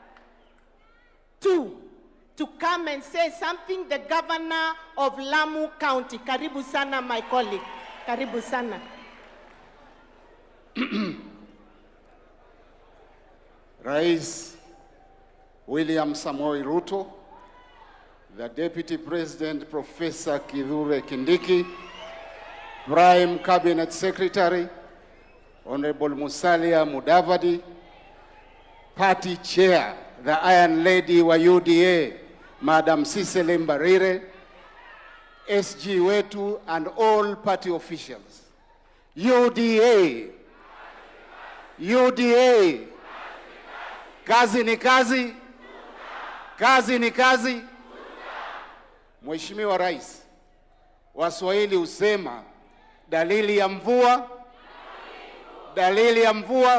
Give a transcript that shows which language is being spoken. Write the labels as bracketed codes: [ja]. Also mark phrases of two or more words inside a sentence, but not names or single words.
[en] to come and say something, the governor of Lamu County. [sw] Karibu sana, [en] my colleague. [sw] Karibu sana. [en] Rais William Samoei Ruto, the Deputy President Professor Kithure Kindiki, Prime Cabinet Secretary, Honorable Musalia Mudavadi, Party Chair, the Iron Lady wa UDA, Madam Cecily Mbarire, SG wetu and all party officials. [sw] UDA, UDA, kazi ni kazi, kazi ni kazi. Mheshimiwa Rais, Waswahili husema dalili ya mvua, dalili ya mvua.